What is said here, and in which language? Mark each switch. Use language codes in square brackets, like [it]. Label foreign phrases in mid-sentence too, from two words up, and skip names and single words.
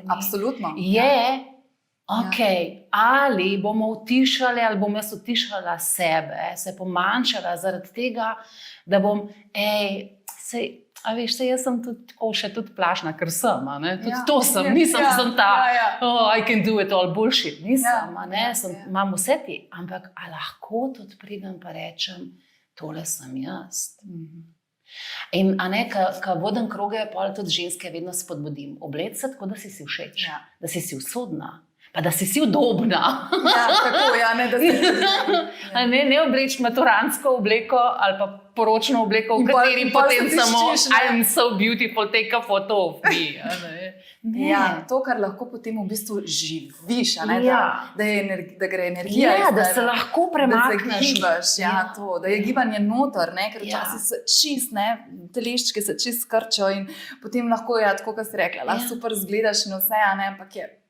[sl] Absolutno. Je, ali bomo utišali, ali bom jaz utišala sebe, se pomanjšala zaradi tega, da bom, jaz sem tudi plašna, ker sem, tudi to sem, nisem sem ta, [en] I can do it all bullshit, [sl] nisem, imam vse ti, ampak a lahko tudi pridem pa rečem, tole sem jaz. In ko vodim kroge, pa tudi ženske vedno spodbudim. Obleci se tako, da si všeč, da si usodna, pa da si udobna. Ja, tako, da si. Ne obleči maturantsko obleko ali pa poročno obleko, v kateri potem samo [en] I'm so beautiful, take a photo of me. [sl] Ja, to, kar lahko potem v bistvu živiš, da gre energija. Ja, da se lahko premakneš. Da je gibanje noter, ker včasih se čist, teleščke se čist skrčijo in potem lahko, tako kot si rekla, lahko super zgledaš in vse, ampak je.